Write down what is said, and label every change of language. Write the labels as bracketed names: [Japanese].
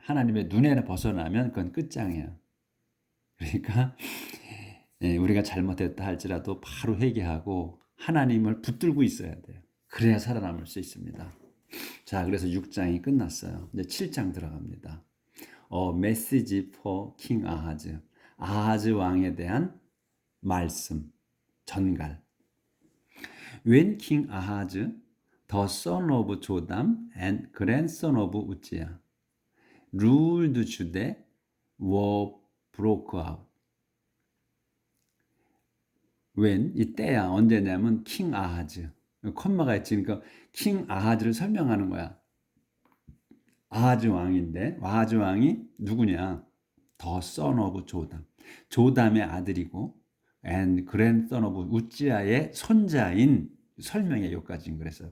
[Korean] 하나님의 눈에 벗어나면 그건 끝장이야. 그러니까 우리가 잘못했다 할지라도 바로 회개하고 하나님을 붙들고 있어야 돼요. 그래야 살아남을 수 있습니다. 자, 그래서 6장이 끝났어요. 이제 7장 들어갑니다. 메시지 [English] for king [Korean] 아하즈. 아하즈 왕에 대한 말씀, 전갈. [English] When king Ahaz, the son of Jotham and grandson of Uzziah, ruled Judah, war broke out. [Korean] When, 이때야 언제냐면 king 아하즈. 콤마가 있지. 그러니까 king 아하즈를 설명하는 거야. 아하즈 왕인데 아하즈 왕이 누구냐? [English] The son of Jotham. [Korean] 조담의 아들이고 [English] and grandson of [Korean] 우찌아의 손자인 설명에 여기까지인 그랬어요.